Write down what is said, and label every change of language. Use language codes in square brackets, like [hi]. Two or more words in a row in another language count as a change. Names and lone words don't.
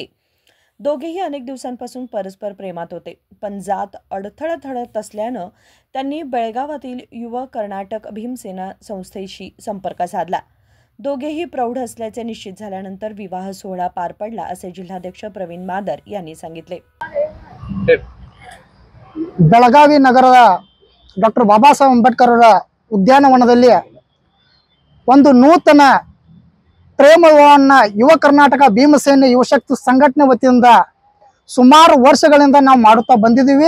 [mr] दोघेही अनेक दिवसांपासून परस्पर प्रेमात होते, पण जात अडथळा ठरत असल्यानं त्यांनी बेळगावातील युवा कर्नाटक भीमसेना संस्थेशी संपर्क साधला. दोघेही प्रौढ असल्याचे निश्चित झाल्यानंतर विवाह सोहळा पार पडला, असे जिल्हाध्यक्ष प्रवीण मादर यांनी सांगितले. [kn] ಬೆಳಗಾವಿ ನಗರದ ಡಾಕ್ಟರ್ ಬಾಬಾ ಸಾಹೇಬ್ ಅಂಬೇಡ್ಕರ್ ಅವರ ಉದ್ಯಾನವನದಲ್ಲಿ ಒಂದು ನೂತನ ಪ್ರೇಮ ವಿವಾಹವನ್ನ ಯುವ ಕರ್ನಾಟಕ ಭೀಮಸೇನೆ ಯುವಶಕ್ತಿ ಸಂಘಟನೆ ವತಿಯಿಂದ ಸುಮಾರು ವರ್ಷಗಳಿಂದ ನಾವು ಮಾಡುತ್ತಾ ಬಂದಿದ್ದೀವಿ.